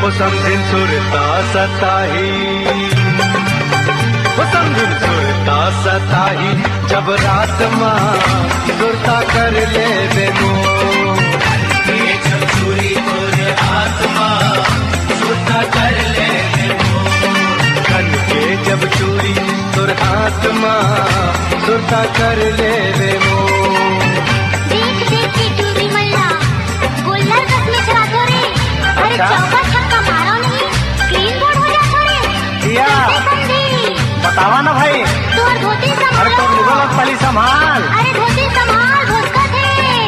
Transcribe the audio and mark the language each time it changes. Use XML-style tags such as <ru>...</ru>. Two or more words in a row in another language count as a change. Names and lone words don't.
<hne>ओ समझिन सुरता सताही, ओ समझिन सुरता सताही, जब रात माँ सुरता कर ले बे मोर। जब चूरी तोरे हाथ माँ सुरता कर ले बे मोर। धन के जब चूरी तोर हाथ माँ सुरता कर ले बे मोर। देख देख के चूरी मल्ला गोल्लर कस में चला दो रे। अरे चौका छक्का मारो नहीं,</hne> <en>clean bowled</en> <hne>हो जा छोड़े। दिया बतावा ना भाई, तोर धोती संभाल। अरे तो निकल पहले संभाल। अरे धोती संभाल, धोखा थे।</hne>